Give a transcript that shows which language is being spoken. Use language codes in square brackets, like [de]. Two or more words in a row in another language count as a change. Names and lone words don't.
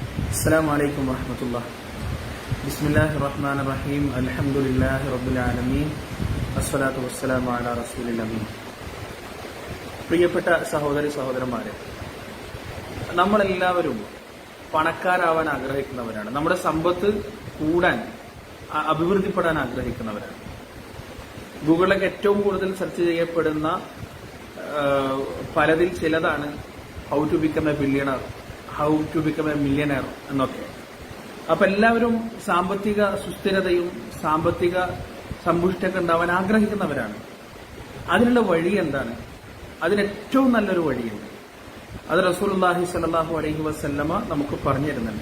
[ar] السلام عليكم ورحمة الله. بسم الله الرحمن الرحيم. الحمد لله رب العالمين. الصلاة والسلام على رسول الأمين. [ml] പ്രിയപ്പെട്ട സഹോദരി സഹോദരന്മാരെ, നമ്മളെല്ലാവരും പണക്കാരാവാൻ ആഗ്രഹിക്കുന്നവരാണ്. നമ്മുടെ സമ്പത്ത് കൂടാൻ, അഭിവൃദ്ധിപ്പെടാൻ ആഗ്രഹിക്കുന്നവരാണ്. ഗൂഗിളിലൊക്കെ ഏറ്റവും കൂടുതൽ സെർച്ച് ചെയ്യപ്പെടുന്ന പലതിൽ ചിലതാണ് [en] how to become a billionaire, how to become a millionaire [ml] എന്നൊക്കെ. അപ്പൊ എല്ലാവരും സാമ്പത്തിക സുസ്ഥിരതയും സാമ്പത്തിക സമ്പുഷ്ടൊക്കെ ഉണ്ടാവാൻ ആഗ്രഹിക്കുന്നവരാണ്. അതിനുള്ള വഴി എന്താണ്? അതിനേറ്റവും നല്ലൊരു വഴിയുണ്ട്. അത് റസൂലുള്ളാഹി [ar] صلى الله عليه وسلم [ml] നമുക്ക് പറഞ്ഞു തരുന്നുണ്ട്.